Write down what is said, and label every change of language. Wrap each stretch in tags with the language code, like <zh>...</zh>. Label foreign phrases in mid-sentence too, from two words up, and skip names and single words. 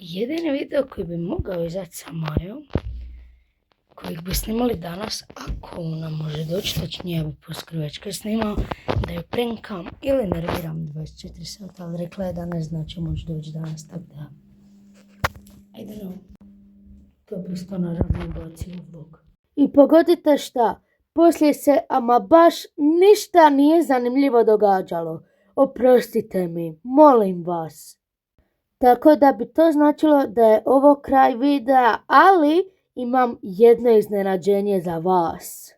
<bs>jedini video koji bi mogao izaći sa Majom, kojeg bi snimali danas, ako ona može doći, točnije ja bi poskoro već kad snimao, da ju prenkam ili nerviram 24 sata, ali rekla je da ne zna će moći doći danas, tako da,</bs> <en>I don't know,</en> <bs>to bi isto naravno bacio u vlog. I pogodite šta, poslije se ama baš ništa nije zanimljivo događalo. Oprostite mi, molim vas. Tako da bi to značilo da je ovo kraj videa, ali imam jedno iznenađenje za vas.</bs>